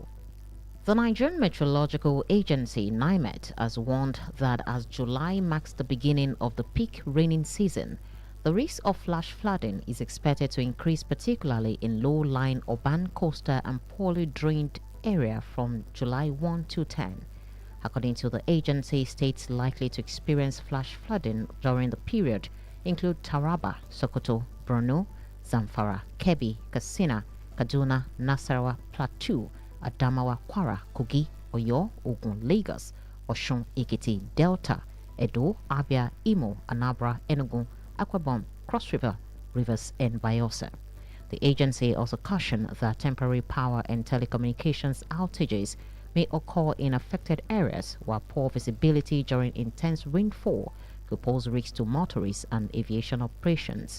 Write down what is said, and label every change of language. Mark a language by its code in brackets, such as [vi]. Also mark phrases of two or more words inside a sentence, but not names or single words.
[en] The Nigerian Meteorological Agency, NIMET, has warned that as July marks the beginning of the peak raining season, the risk of flash flooding is expected to increase, particularly in low-lying urban, coastal and poorly drained area from July 1 to 10. According to the agency, states likely to experience flash flooding during the period include Taraba, Sokoto, Borno, Zamfara, Kebbi, Katsina, Kaduna, Nasarawa, Plateau, Adamawa, Kwara, Kogi, Oyo, Ogun, Lagos, Osun, Ekiti, Delta, Edo, Abia, Imo, Anambra, Enugu, Akwa Ibom, Cross River, Rivers, and Bayelsa. The agency also cautioned that temporary power and telecommunications outages may occur in affected areas, while poor visibility during intense rainfall could pose risks to motorists and aviation operations.